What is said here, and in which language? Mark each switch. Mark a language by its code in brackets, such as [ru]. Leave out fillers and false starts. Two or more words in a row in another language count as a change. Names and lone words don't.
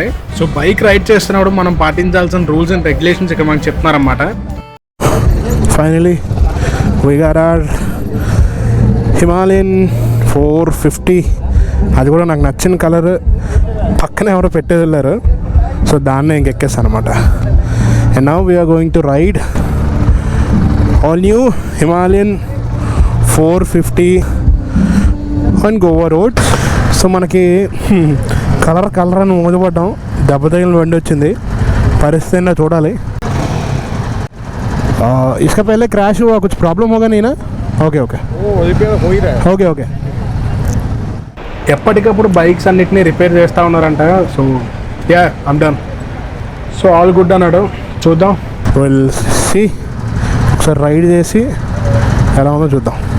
[te] సో బైక్ రైడ్ చేస్తున్నప్పుడు మనం పాటించాల్సిన [en] rules and regulations [te] ఇక్కడ మనకు చెప్తున్నారన్నమాట. [en] Finally we got our Himalayan 450. [te] అది కూడా నాకు నచ్చిన కలర్. పక్కనే ఎవరో పెట్టేది వెళ్ళారు. సో దాన్నే ఇంకెక్కేస్తాను అనమాట. [en] And now we're going to ride all new Himalayan 450 on Goa road. [te] సో మనకి కలర్ అని మోదపడ్డాం. దెబ్బ తగిలిన బండి వచ్చింది. పరిస్థితి అయినా చూడాలి. [hi] इसका पहले क्रैश हुआ, कुछ प्रॉब्लम होगा नहीं ना? [en] okay okay. [te] ఎప్పటికప్పుడు బైక్స్ అన్నిటినీ రిపేర్ చేస్తూ ఉన్నారంట. [en] So ya I'm done. So all good [te] అన్నాడు. చూద్దాం. [en] will see. [te] ఒకసారి రైడ్ చేసి ఎలా ఉందో చూద్దాం.